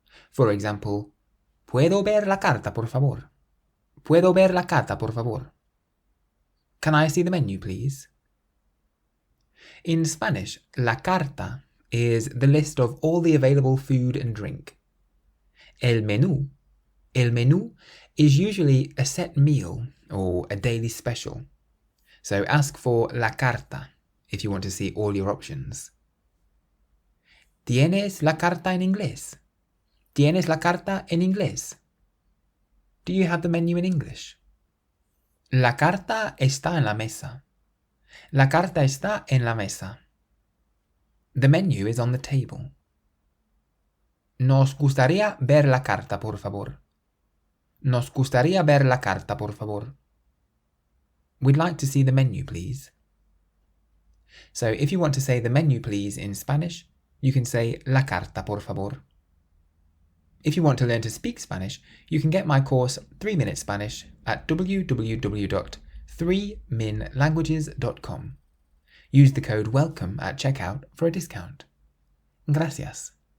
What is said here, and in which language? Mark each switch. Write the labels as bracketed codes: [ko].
[en] For example, [es] ¿puedo ver la carta, por favor? ¿Puedo ver la carta, por favor? [en] Can I see the menu, please? In Spanish, la carta is the list of all the available food and drink. El menú is usually a set meal or a daily special. So ask for la carta if you want to see all your options. [es] ¿Tienes la carta en inglés? ¿Tienes la carta en inglés? [en] Do you have the menu in English? [es] La carta está en la mesa. La carta está en la mesa. [en] The menu is on the table. [es] Nos gustaría ver la carta, por favor. Nos gustaría ver la carta, por favor. [en] We'd like to see the menu, please. So if you want to say the menu, please, in Spanish, you can say [es] la carta, por favor. [en] If you want to learn to speak Spanish, you can get my course 3-Minute Spanish at www.3minlanguages.com. Use the code WELCOME at checkout for a discount. [es] Gracias.